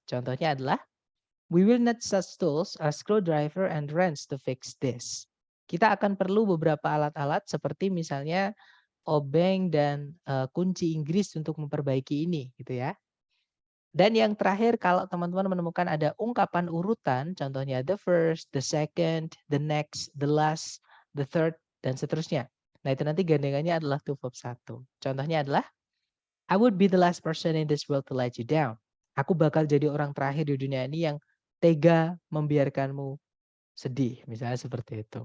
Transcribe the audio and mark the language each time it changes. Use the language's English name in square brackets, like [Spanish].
[Indonesian] Contohnya adalah, [English] we will need such tools as screwdriver and wrench to fix this. [Indonesian] Kita akan perlu beberapa alat-alat seperti misalnya obeng dan kunci Inggris untuk memperbaiki ini, gitu ya. Dan yang terakhir kalau teman-teman menemukan ada ungkapan urutan, contohnya [English] the first, the second, the next, the last, the third, [Indonesian] dan seterusnya. Nah, itu nanti gandengannya adalah to verb 1. Contohnya adalah, [English] I would be the last person in this world to let you down. [Indonesian] Aku bakal jadi orang terakhir di dunia ini yang tega membiarkanmu sedih. Misalnya seperti itu.